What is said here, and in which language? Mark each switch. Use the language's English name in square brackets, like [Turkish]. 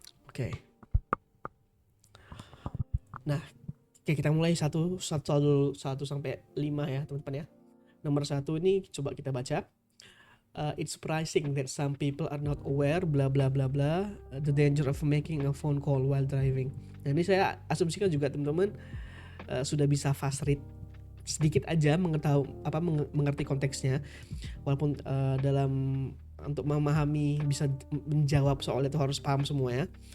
[Indonesian] Oke. Nah, oke, kita mulai 1 sampai 5 ya, teman-teman ya. Nomor 1 ini coba kita baca. [English] It's surprising that some people are not aware bla bla bla bla the danger of making a phone call while driving. [Indonesian] Nah, ini saya asumsikan juga teman-teman sudah bisa fast read sedikit aja, mengerti konteksnya, walaupun dalam untuk memahami bisa menjawab soal itu harus paham semua ya.